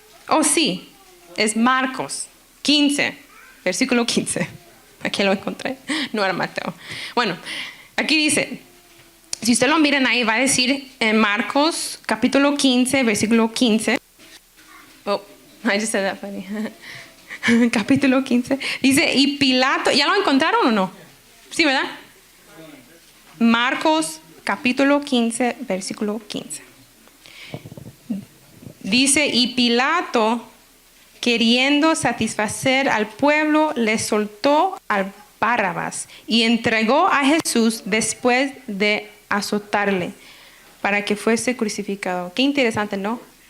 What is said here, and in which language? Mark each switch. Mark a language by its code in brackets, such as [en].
[es] Oh, sí, es Marcos 15, versículo 15. Aquí lo encontré, no era Mateo. Bueno, aquí dice, si ustedes lo miran ahí, va a decir en Marcos capítulo 15, versículo 15. [en] Oh, I just said that funny. [es] Capítulo 15. Dice, y Pilato, ¿ya lo encontraron o no? Sí, ¿verdad? Marcos capítulo 15, versículo 15. Dice, y Pilato, queriendo satisfacer al pueblo, le soltó al Barrabás y entregó a Jesús después de azotarle para que fuese crucificado. Qué interesante, ¿no?